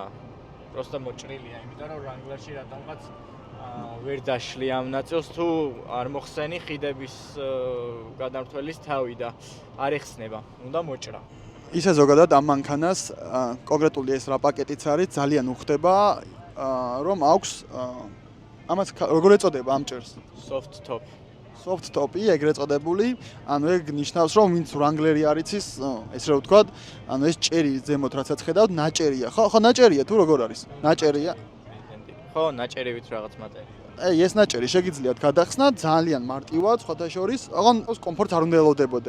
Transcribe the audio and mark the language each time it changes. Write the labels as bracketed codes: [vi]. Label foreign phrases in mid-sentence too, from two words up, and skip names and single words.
[ka] просто მოჭრილია, იმიტომ რომ ვრანგლერში რატომღაც ვერ დაშლი ამ ნაწილს თუ არ მოხსენი ხიდების გადამრთველის თავი და არ ეხსნება, უნდა მოჭრა. ისე ზოგადად ამ მანქანას კონკრეტული ეს რა პაკეტიც არის, ძალიან უხდება, რომ აქვს ამას როგორ ეწოდება ამ ჭერს? [en] soft top. soft top- [ka] ი, ეგრეთ წოდებული, ანუ ეგ ნიშნავს, რომ ვინც ვრანგლერი არის ის, ესე რომ ვთქვათ, ანუ ეს ჭერი ზემოთ რასაც ხედავთ, ნაჭერია. ხო, ნაჭერია თუ როგორ არის? ნაჭერია. ხო, ნაჭერივით რაღაც მატერია. ეს ნაჭერი შეგიძლიათ გადახსნათ ძალიან მარტივად, სხვათა შორის, ოღონდ კომფორტს არ უნდა ელოდებოდე.